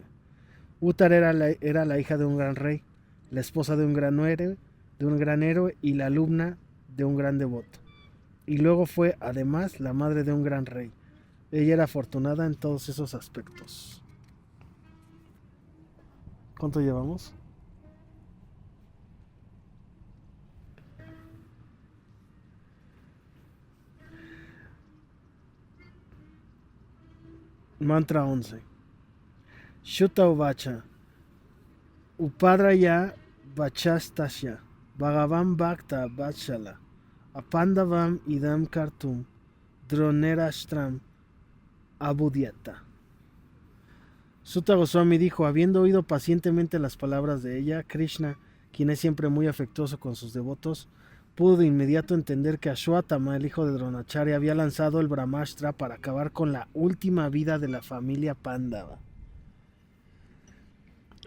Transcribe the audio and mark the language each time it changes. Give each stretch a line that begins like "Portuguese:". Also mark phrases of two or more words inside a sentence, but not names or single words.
Spanish: Uttara era la hija de un gran rey, la esposa de un gran héroe y la alumna de un gran devoto. Y luego fue, además, la madre de un gran rey. Ella era afortunada en todos esos aspectos. ¿Cuánto llevamos? Mantra 11.
Sanskrit: Shuta Uvacha Upadraya Vachastasya Bhagavan Bhakta Vatsala Apandavam Idam Kartum Dronerastram Abudyata.
Spanish: Sutta Goswami dijo: habiendo oído pacientemente las palabras de ella, Krishna, quien es siempre muy afectuoso con sus devotos, pudo de inmediato entender que Ashwatthama, el hijo de Dronacharya, había lanzado el Brahmastra para acabar con la última vida de la familia Pándava.